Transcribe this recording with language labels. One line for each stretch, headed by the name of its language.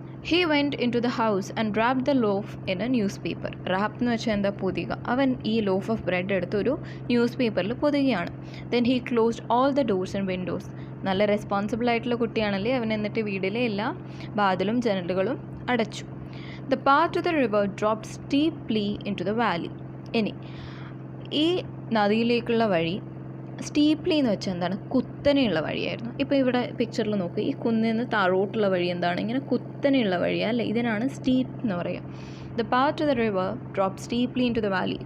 English: He went into the house and wrap the loaf in a newspaper.
Malayalam: Rap എന്ന് വെച്ചാൽ എന്താ? പൊതിക. അവൻ ഈ ലോഫ് ഓഫ് ബ്രെഡ് എടുത്ത് ഒരു ന്യൂസ് പേപ്പറിൽ പൊതികയാണ്.
English: Then he closed all the doors and windows.
Malayalam: നല്ല റെസ്പോൺസിബിൾ ആയിട്ടുള്ള കുട്ടിയാണല്ലേ അവൻ. എന്നിട്ട് വീടിലെ എല്ലാ വാതിലും ജനലുകളും അടച്ചു.
English: The path to the river dropped steeply into the valley.
Malayalam: ഇനി ഈ നദിയിലേക്കുള്ള വഴി സ്റ്റീപ്ലി എന്ന് വെച്ചാൽ എന്താണ്? കുത്തനെയുള്ള വഴിയായിരുന്നു. ഇപ്പോൾ ഇവിടെ പിക്ചറിൽ നോക്കുക, ഈ കുന്നിൽ നിന്ന് താഴോട്ടുള്ള വഴി എന്താണ്? ഇങ്ങനെ കുത്തനെയുള്ള വഴിയാണ് അല്ലേ, ഇതിനാണ് സ്റ്റീപ്പ് എന്ന് പറയുക.
English: The path to the river drop steeply into the valley.